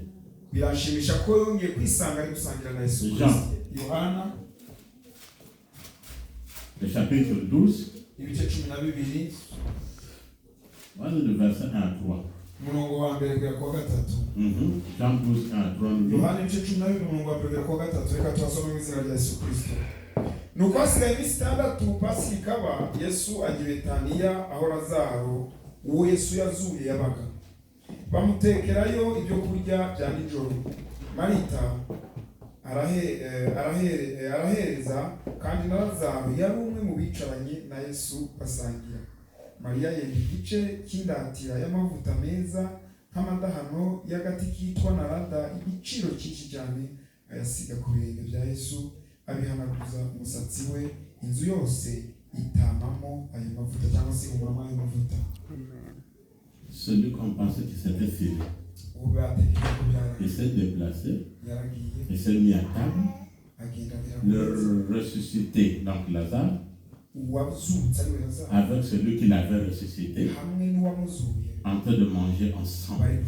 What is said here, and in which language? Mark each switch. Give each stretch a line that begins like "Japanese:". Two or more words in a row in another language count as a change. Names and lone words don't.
French: Jean, le chapitre 12, voilà le verset 1 à 3. Jean 12, 1 à 3.
Kinyarwanda: nuko hasigaye iminsi itandatu Pasika ikaba, Yesu ajya i Betaniya aho Lazaro uwo Yesu yazuye yabaga. Bamutekerayo ibyo kurya bya nijoro. Marita arahereza, kandi na Lazaro yari umwe mu bicaranye na Yesu basangira. Mariya yenda igice cy'indatira y'amavuta meza nk'amadahano y'agati kitwa narada igiciro cyinshi cyane, ayasiga ku birenge bya Yesu, abihanaguza umusatsi we, inzu yose itamamo ayo mavuta cyangwa se umurama ayo mavuta.
French: Celui qu'on pensait qu'il s'était filé, il s'est déplacé, il s'est mis à table, le ressuscité, donc Lazare, avec celui qui l'avait ressuscité, en train de manger ensemble.